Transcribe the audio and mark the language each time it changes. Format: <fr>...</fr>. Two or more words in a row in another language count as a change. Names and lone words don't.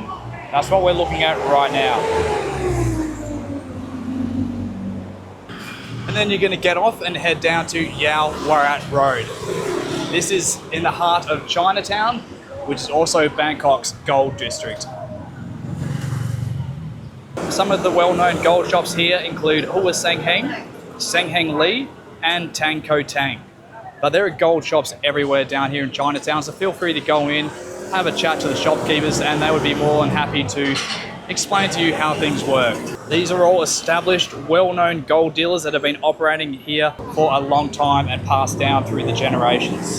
<en>That's what we're looking at right now. And then you're going to get off and head down to Yaowarat Road. This is in the heart of Chinatown, which is also Bangkok's gold district. Some of the well-known gold shops here include Hua Seng Heng, Seng Heng Lee, and Tang Ko Tang. But there are gold shops everywhere down here in Chinatown, so feel free to go in, have a chat to the shopkeepers, and they would be more than happy to explain to you how things work. These are all established, well-known gold dealers that have been operating here for a long time and passed down through the generations.</en>